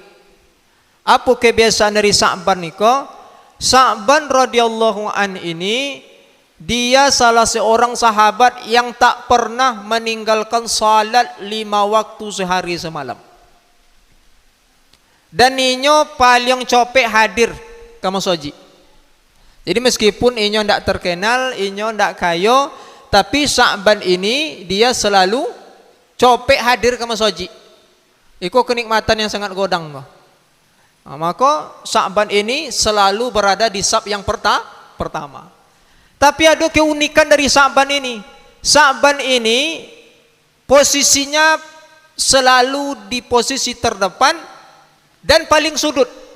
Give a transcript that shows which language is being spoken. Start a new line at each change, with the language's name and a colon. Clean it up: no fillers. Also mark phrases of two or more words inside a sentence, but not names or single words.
Indonesian: Apa kebiasaan dari Sa'ban itu? Sa'ban
Arabic: رضي الله عن
Indonesian: ini dia salah seorang sahabat yang tak pernah meninggalkan salat 5 waktu sehari semalam. Dan inyo paling copek hadir ke masjid. Jadi meskipun inyo ndak terkenal, inyo ndak kayo, tapi Sa'ban ini dia selalu copek hadir ke masjid. Itu kenikmatan yang sangat godang. Maka Sa'ban ini selalu berada di saf yang pertama. Tapi ada keunikan dari Sa'ban ini. Sa'ban ini posisinya selalu di posisi terdepan dan paling sudut.